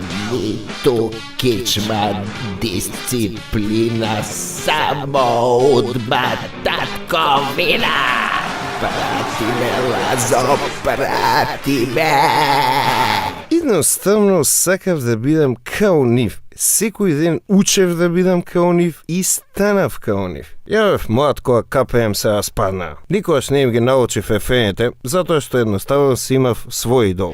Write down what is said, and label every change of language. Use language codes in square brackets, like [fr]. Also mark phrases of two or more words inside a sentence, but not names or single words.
[mk] Нито кичма, дисциплина, самоудба, татковина. Прати ме, Лазо, прати ме. Едноставно сакав да бидам као нив. Секој ден учев да бидам као нив и станав као нив. Ја бев млад кога КПМ се распадна. Никогаш не им ги научив ефрените, затоа што едноставно си имав свој идол.